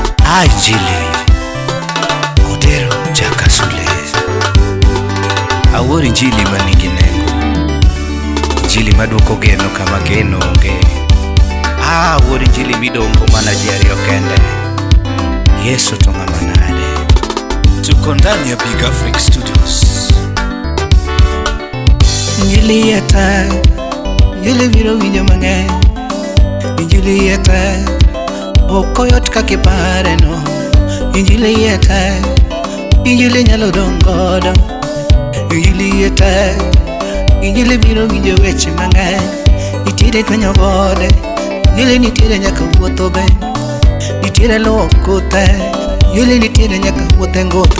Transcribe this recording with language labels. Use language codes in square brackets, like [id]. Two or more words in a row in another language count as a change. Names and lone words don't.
[luo] Injili Odero Jakasule. Awuor injili manigi nengo, injili maduoko geno kama geno onge. Awuor injili midongo mana ji ariyo kende, Yesu to ng'ama nade. [sw] Tuko ndani ya Big Africa Studios. [luo] Injili yata, injili biro winjo mang'eny, injili yata okoyot kaka ipare no. Injili yata, injili nyalo dongodo. Injili yata, injili biro winjo weche mang'eny, nitiere twenyo gode, injili nitiere nyaka wuotho be, nitiere luoko te, injili nitiere nyaka wuothe ngotho.